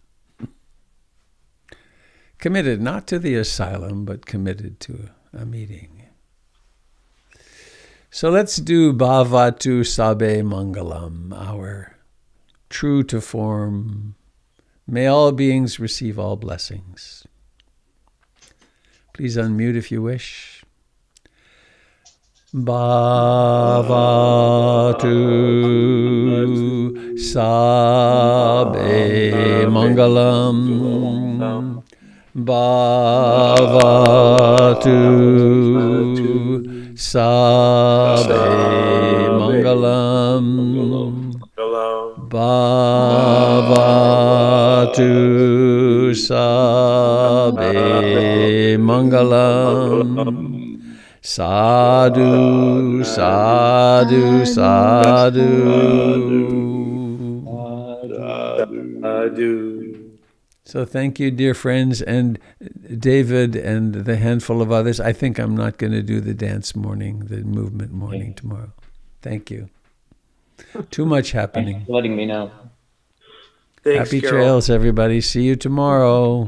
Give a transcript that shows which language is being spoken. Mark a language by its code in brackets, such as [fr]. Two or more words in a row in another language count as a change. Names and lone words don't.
[en] Committed not to the asylum, but committed to a meeting. So let's do [pi] Bhavatu Sabe Mangalam, [en] our true to form. May all beings receive all blessings. Please unmute if you wish. [pi] Bhavatu Sabe Mangalam. Bhavatu Sabe Mangalam [en] Mangalam. [pi] Bhavatu Sabbe Mangalam. Sadhu, sadhu, sadhu. [en] Sadhu. So thank you, dear friends, and David and the handful of others. I think I'm not going to do the dance morning, the movement morning tomorrow. Thank you. Too much happening. Thanks for letting me know. Thanks, Happy Carol. trails, everybody. See you tomorrow.